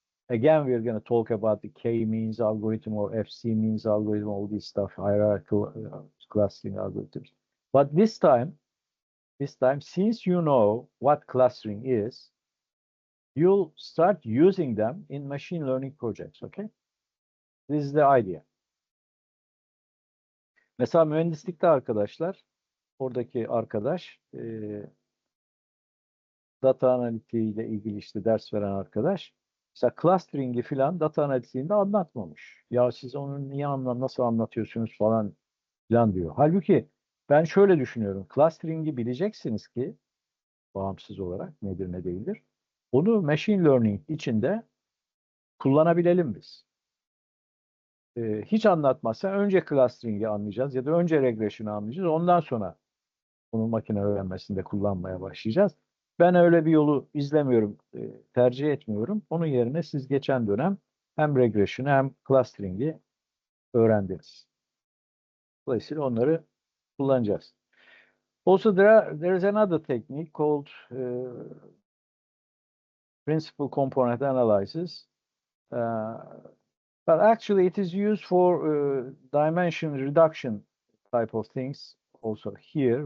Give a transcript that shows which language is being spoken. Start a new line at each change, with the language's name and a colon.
English: Again, we're going to talk about the K-means algorithm or FC-means algorithm, all this stuff, hierarchical clustering algorithms. But this time, since you know what clustering is, you'll start using them in machine learning projects, okay? This is the idea.
Turkish: Mesela mühendislikte arkadaşlar, oradaki arkadaş, data analitiği ile ilgili işte ders veren arkadaş, mesela clustering'i filan data analitiğinde anlatmamış. Ya siz onu niye nasıl anlatıyorsunuz falan filan diyor. Halbuki ben şöyle düşünüyorum. Clustering'i bileceksiniz ki bağımsız olarak nedir ne değildir. Onu machine learning içinde kullanabilelim biz. Hiç anlatmazsa önce clustering'i anlayacağız ya da önce regression'ı anlayacağız. Ondan sonra bunu makine öğrenmesinde kullanmaya başlayacağız. Ben öyle bir yolu izlemiyorum, tercih etmiyorum. Onun yerine siz geçen dönem hem regression'ı hem clustering'i öğrendiniz. Dolayısıyla onları kullanacağız.
English: Also, there is another technique called principal component analysis. But actually, it is used for dimension reduction type of things also here.